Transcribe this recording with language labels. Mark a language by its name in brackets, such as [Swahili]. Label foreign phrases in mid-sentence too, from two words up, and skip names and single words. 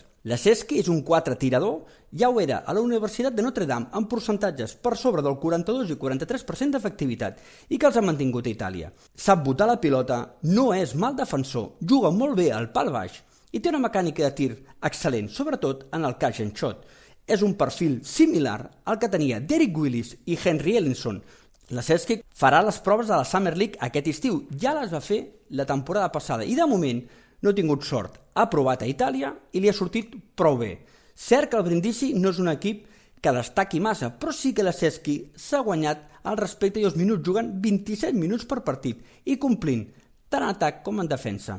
[Catalan] Laszewski és un 4 tirador, ja ho era a la Universitat de Notre Dame amb percentatges per sobre del 42 i 43% d'efectivitat i que els ha mantingut a Itàlia. Sap botar la pilota, no és mal defensor, juga molt bé al pal baix i té una mecànica de tir excel·lent, sobretot en el [English] catch and shot. [Catalan] És un perfil similar al que tenia Derrick Willis i Henry Ellenson. Laszewski farà les proves de la Summer League aquest estiu, ja les va fer la temporada passada i de moment no ha tingut sort. Ha provat a Itàlia i li ha sortit prou bé. Cert que el Brindisi no és un equip que destaqui massa, però sí que Laszewski s'ha guanyat el respecte i els minuts jugant 27 minuts per partit i complint tant en atac com en defensa.